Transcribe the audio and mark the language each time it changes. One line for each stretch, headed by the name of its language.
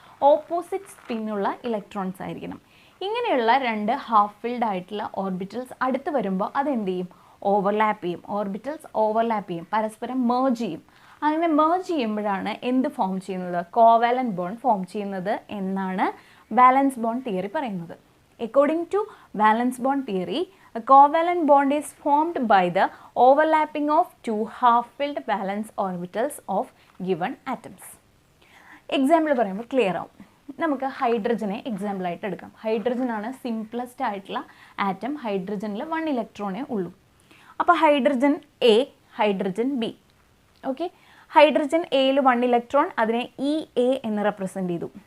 Malayalam: Opposite സ്പിന്നുള്ള electrons ആയിരിക്കണം. ഇങ്ങനെയുള്ള രണ്ട് ഹാഫ് ഫിൽഡ് ആയിട്ടുള്ള ഓർബിറ്റൽസ് അടുത്ത് വരുമ്പോൾ അതെന്ത് ചെയ്യും? ഓവർലാപ്പ് ചെയ്യും. ഓർബിറ്റൽസ് ഓവർലാപ്പ് ചെയ്യും, പരസ്പരം മേർജ് ചെയ്യും. അങ്ങനെ മേർജ് ചെയ്യുമ്പോഴാണ് എന്ത് ഫോം ചെയ്യുന്നത്? കോവാലന്റ് ബോണ്ട് ഫോം ചെയ്യുന്നത് എന്നാണ് വാലൻസ് ബോണ്ട് തിയറി പറയുന്നത്.
English: According to valence bond theory, a covalent bond is formed by the overlapping of two half-filled valence orbitals of given atoms.
Malayalam: Example പറയുമ്പോൾ ക്ലിയർ ആവും. നമുക്ക് ഹൈഡ്രജനെ എക്സാമ്പിളായിട്ട് എടുക്കാം. ഹൈഡ്രജൻ ആണ് സിംപ്ലസ്റ്റ് ആയിട്ടുള്ള ആറ്റം. ഹൈഡ്രജനിൽ 1 ഇലക്ട്രോണേ ഉള്ളൂ. അപ്പോൾ hydrogen A, hydrogen B. Okay, hydrogen എയിൽ 1 electron, അതിനെ EA എന്ന് റെപ്രസെൻറ്റ് ചെയ്തു.